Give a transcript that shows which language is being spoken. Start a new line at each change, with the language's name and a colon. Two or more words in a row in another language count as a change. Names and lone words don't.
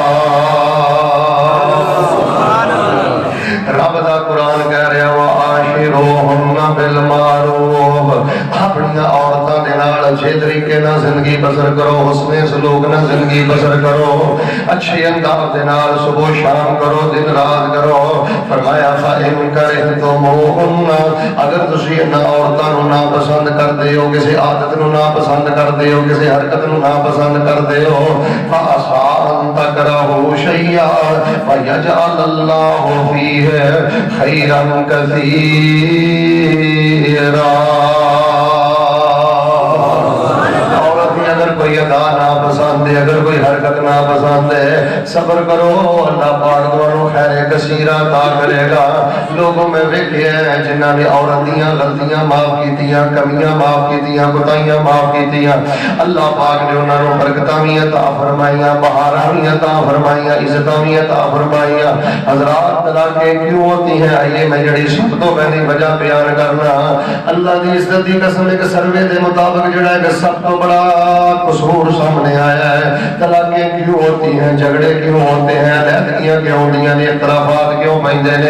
Punjabi: رب دا قرآن کہہ رہا
Arabic: وَعَاشِرُوهُنَّ بِالْمَعْرُوفِ،
Punjabi: اپنی عورتاں دے نال اچھے طریقے نال زندگی بسر کرو، حسن سلوک نال زندگی بسر کرو، اچھے انداز دے نال صبح شام کرو، دن رات کرو۔ فرمایا
Arabic: فَإِن كَرِهْتُمُوهُنَّ،
Punjabi: اگر تسی انہاں عورتاں نو ناپسند کردے ہو، کسی عادت نو ناپسند کردے ہو، کسی حرکت نو ناپسند کردے ہو،
Arabic: فَعَسَىٰ أَن تَكْرَهُوا شَيْئًا وَيَجْعَلَ اللَّهُ فِيهِ خَيْرًا كَثِيرًا۔
Urdu: اگر کوئی ادا ناپسند ہے، اگر کوئی حرکت ناپسند ہے، صبر کرو، اللہ پاک تمہیں خیر کثیرہ عطا کرے گا۔
Punjabi: لوگوں میں ویکھے ہیں جنہاں نے عورت دیاں غلطیاں معاف کیتیاں، کمیاں معاف کیتیاں، کوتاہیاں معاف کیتیاں، اللہ پاک نے انہاں نوں برکتاں وی عطا فرمائیاں، بہاراں وی عطا فرمائیاں، عزتاں وی عطا فرمائیاں۔
Urdu: حضرات طلاقیں کیوں ہوتی ہیں؟
Punjabi: آئیے میں جڑی سب تو پہلی وجہ بیان کرنا، اللہ دی عزت دی قسم ایک سروے دے مطابق جڑا ہے سب تو بڑا قصور سامنے آیا ہے۔
Urdu: طلاقیں کیوں ہوتی ہیں، جھگڑے کیوں ہوتے ہیں،
Punjabi: علیحدگیاں کیوں ہوندیاں نے، اختلافات کیوں پیندے نے؟